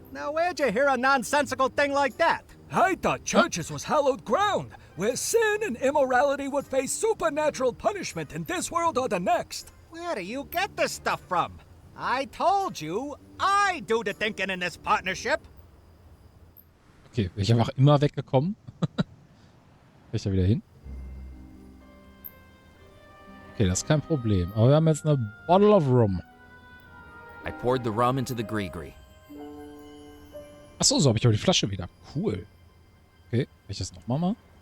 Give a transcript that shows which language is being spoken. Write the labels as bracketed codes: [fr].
[en] Now, where'd you hear a nonsensical thing like that? I thought churches was hallowed ground, where sin and immorality would face supernatural punishment in this world or the next. Where do you get this stuff from? I told you, I do the thinking in this partnership. [de] Okay, bin ich einfach immer weggekommen. Kann ich da wieder hin? Okay, das ist kein Problem. Aber wir haben jetzt eine Bottle of Rum. [en] I poured the rum into the gree-gree. [de] Achso, so habe ich aber die Flasche wieder. Cool. Okay, kann ich das nochmal machen?